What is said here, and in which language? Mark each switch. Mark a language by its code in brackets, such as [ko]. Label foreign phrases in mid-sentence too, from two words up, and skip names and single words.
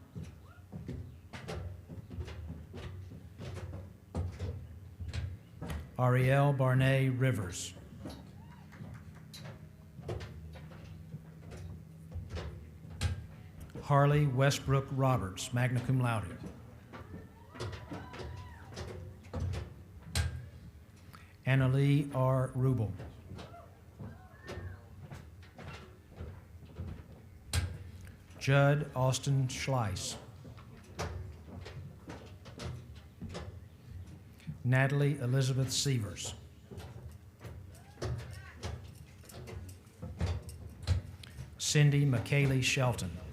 [en] Ariel Barney Rivers. Harley Westbrook Roberts, magna cum laude. Annalie R. Rubel. Judd Austin Schleiss. Natalie Elizabeth Sievers. Cindy McKaylee Shelton.